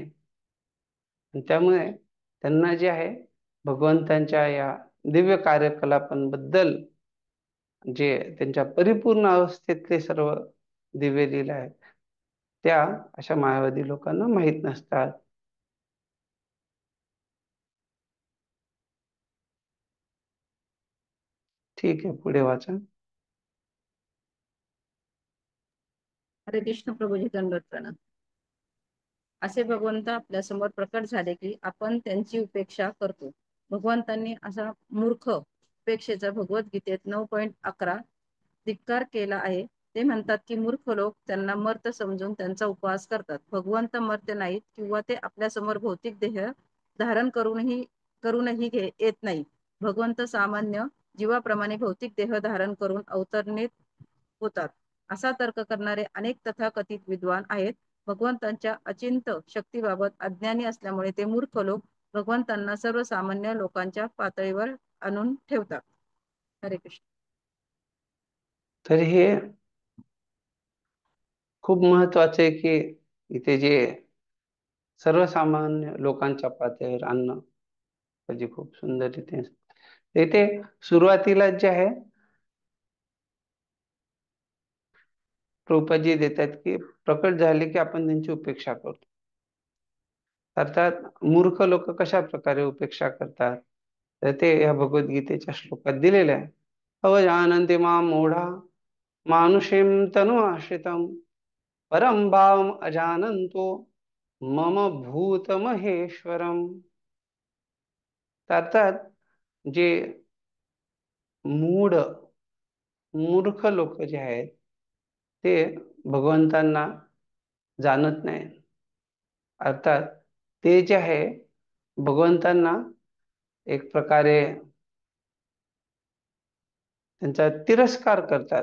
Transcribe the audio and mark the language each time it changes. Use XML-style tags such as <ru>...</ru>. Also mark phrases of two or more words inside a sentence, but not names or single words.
<mr>आणि त्यामुळे त्यांना जे आहे भगवंतांच्या या दिव्य कार्यकलापांबद्दल, जे त्यांच्या परिपूर्ण अवस्थेतले सर्व दिव्य लीला आहेत, त्या अशा मायावादी लोकांना माहीत नसतात. ठीक आहे, पुढे वाचा. हरे कृष्ण प्रभूजी, दंडवत प्रणाम. असे भगवंत आपल्या समोर प्रकट झाले की आपण त्यांची उपेक्षा करतो. भगवंतांनी असा मूर्ख उपेक्षेचा भगवद्गीतेत 9.11 धिक्कार केला आहे. ते म्हणतात की मूर्ख लोक त्यांना मर्त समजून त्यांचा उपवास करतात. भगवंत मर्त्य नाहीत किंवा ते आपल्या समोर भौतिक देह धारण करूनही येत नाही. भगवंत सामान्य जीवाप्रमाणे भौतिक देह धारण करून अवतरणित होतात. असा तर्क करणारे अनेक तथाकथित विद्वान आहेत. भगवंतांच्या अचिंत शक्तीबाबत अज्ञानी असल्यामुळे ते मूर्ख लोक भगवंतांना सर्वसामान्य लोकांच्या पातळीवर आणून ठेवतात. हरे कृष्ण. तर हे खूप महत्वाचं आहे की इथे जे सर्वसामान्य लोकांच्या पातळीवर आणणं म्हणजे खूप सुंदर इथे इथे सुरुवातीला जे आहे प्रभुपादजी देतात की प्रकट झाले की आपण त्यांची उपेक्षा करतो. अर्थात मूर्ख लोक कशा प्रकारे उपेक्षा करतात तर ते या भगवद्गीतेच्या श्लोकात दिलेले आहे.</mr> <sa>अवजानन्ति मां मूढा मानुषीं तनु आश्रितम् परं भावम् अजानन्तो मम भूत महेश्वरम.</sa> <mr>अर्थात जे मूर्ख लोक जे आहेत ते भगवंतांना जाणत नाही. अर्थात ते जे आहे भगवंतांना एक प्रकारे त्यांचा तिरस्कार करतात.</mr>